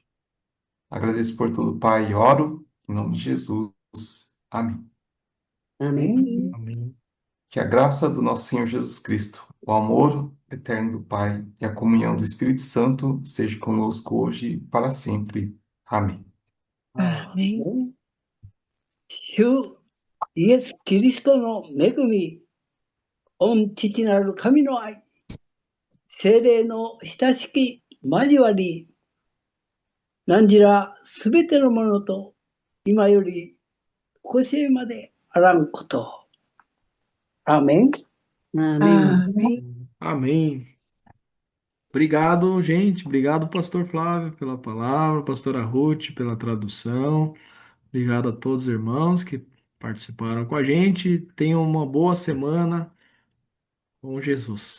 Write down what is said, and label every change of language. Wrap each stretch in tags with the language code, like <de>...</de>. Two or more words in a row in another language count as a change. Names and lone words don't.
<pt>Agradeço por tudo, Pai, e oro em nome de Jesus. Amém. Amém. Amém. Que a graça do nosso Senhor Jesus Cristo, o amor eterno do Pai e a comunhão do Espírito Santo seja conosco hoje e para sempre. Amém.</pt> <ja>アーメン。主イエス・キリストの恵み、御父なる神の愛、聖霊の親しき交わり、何らすべてのものと、今よりこしえまであらんこと。アーメン。</ja> <pt>Amém. Amém. Obrigado, gente. Obrigado, pastor Flávio, pela palavra, pastora Ruth, pela tradução. Obrigado a todos os irmãos que participaram com a gente. Tenham uma boa semana com Jesus.</pt>